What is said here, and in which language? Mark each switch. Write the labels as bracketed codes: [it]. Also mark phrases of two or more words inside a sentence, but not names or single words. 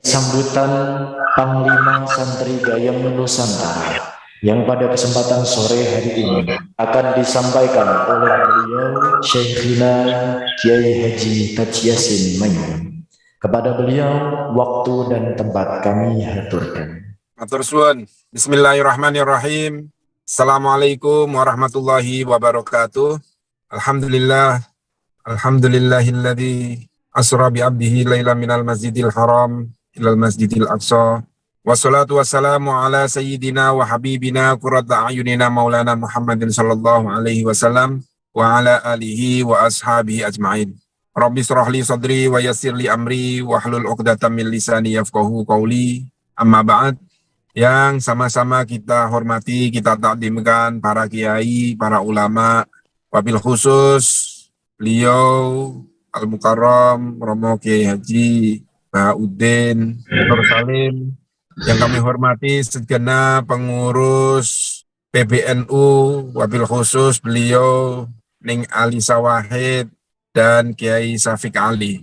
[id] sambutan Panglima Santri Gayam Nusantara yang pada kesempatan sore hari ini akan disampaikan oleh beliau Syekhina Kiai Haji Taji Yasin Maimun. Kepada beliau waktu dan tempat kami haturkan. [jv] Matur suwun. [ar] بسم الله الرحمن الرحيم. السلام عليكم ورحمة الله وبركاته. الحمد لله. الحمد لله الذي أسرى بعبده ليلا من المسجد الحرام إلى المسجد الأقصى. والصلاة والسلام على سيدنا وحبيبنا قرة أعيننا مولانا محمد صلى الله عليه وسلم وعلى آله وأصحابه أجمعين. رب اشرح لي صدري ويسر لي أمري واحلل عقدة من لساني يفقهوا قولي. أما بعد. [id] Yang sama-sama kita hormati, kita takdimkan para kiai, para ulama, [ar] وبالخصوص [id] beliau Al-Mukarram Romo Kiai Haji Bahauddin Nur Salim, yang kami hormati segenap pengurus PBNU, [ar] وبالخصوص [id] beliau Ning Ali Sawahid dan Kiai Syafiq Ali.